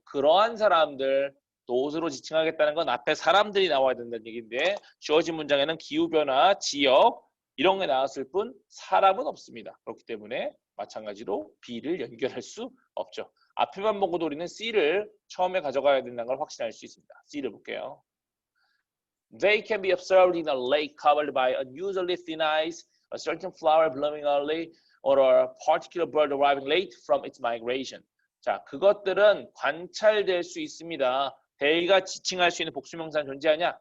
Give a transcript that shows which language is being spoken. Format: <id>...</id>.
<ko>그러한 사람들, those로 지칭하겠다는 건 앞에 사람들이 나와야 된다는 얘기인데 주어진 문장에는 기후변화, 지역 이런 게 나왔을 뿐 사람은 없습니다. 그렇기 때문에 마찬가지로 B를 연결할 수 없죠. 앞에만 보고도 우리는 C를 처음에 가져가야 된다는 걸 확신할 수 있습니다. C를 볼게요.</ko> <en>They can be observed in a lake covered by unusually thin ice, a certain flower blooming early, or a particular bird arriving late from its migration.</en> <ko>자, 그것들은 관찰될 수 있습니다. 대의가 지칭할 수 있는 복수명사는 존재하냐?</ko>